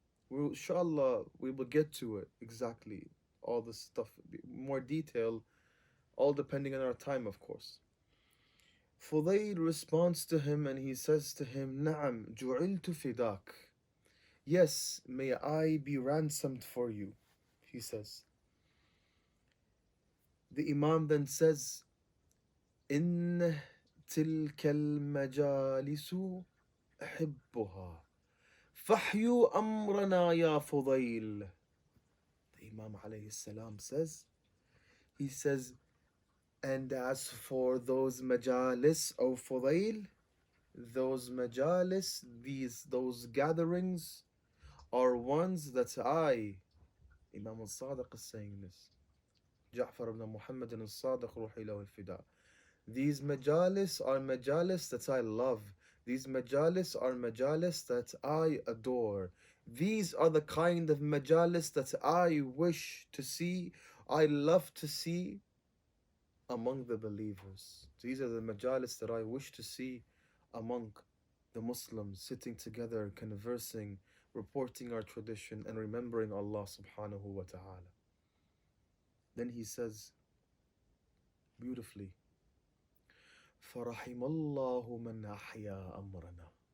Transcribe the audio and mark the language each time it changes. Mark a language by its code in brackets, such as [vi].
[en] Inshallah, we will get to it exactly. All this stuff, more detail, all depending on our time, of course. Fudayl responds to him and he says to him, [ar] Na'am, ju'iltu fidak. [en] Yes, may I be ransomed for you, he says. The Imam then says, [ar] إن تلك المجالس أحبها فحيوا أمرنا يا فضيل. [en] The Imam alayhi salam says, he says, and as for those majalis, O Fudayl, those majalis, those gatherings are ones that I, Imam al-Sadiq is saying this, Ja'far ibn Muhammad al-Sadiq [ar] ruhi lahu al-fida. [en] These majalis are majalis that I love. These majalis are majalis that I adore. These are the kind of majalis that I wish to see, I love to see among the believers. These are the majalis that I wish to see among the Muslims, sitting together, conversing, reporting our tradition, and remembering Allah subhanahu wa ta'ala. Then he says beautifully, [ar] فَرَحِمَ اللَّهُ مَنْ أَحْيَا أَمْرَنَا.